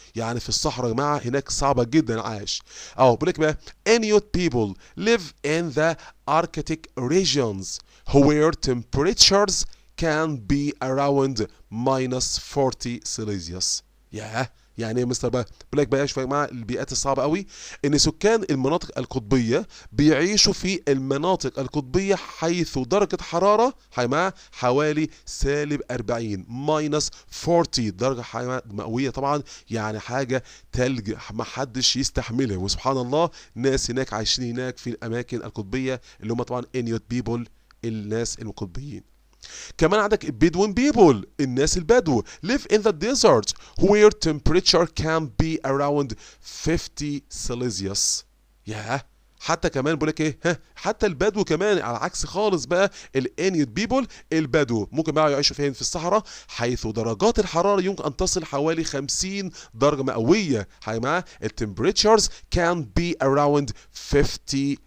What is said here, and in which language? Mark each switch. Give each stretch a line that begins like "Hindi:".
Arabic: يعني في الصحراء يا جماعة هناك صعبة جدا عايش. بقول لك بقى
English: Inuit people live in the Arctic regions where temperatures can be around -40 Celsius.
Arabic: يعني ايه مستر بقى؟ بقول لك بقى شويه يا جماعه البيئات الصعبه قوي ان سكان المناطق القطبيه بيعيشوا في المناطق القطبيه حيث درجه حراره حوالي -40 -40 درجه مئويه طبعا يعني حاجه تلج ما حدش يستحملها. وسبحان الله ناس هناك عايشين هناك في الاماكن القطبيه اللي هم طبعا انيوت بيبول الناس القطبيين. كمان عندك بدوين بيبول الناس البدو
English: live in the desert where temperature can be around 50 Celsius.
Arabic: حتى كمان بقول لك ايه حتى البدو كمان على عكس خالص بقى الانيوت بيبول البدو ممكن بقى يعيشوا فين في الصحراء حيث درجات الحراره يمكن ان تصل حوالي 50 درجه مئويه. التمبريتشرز
English: can be around 50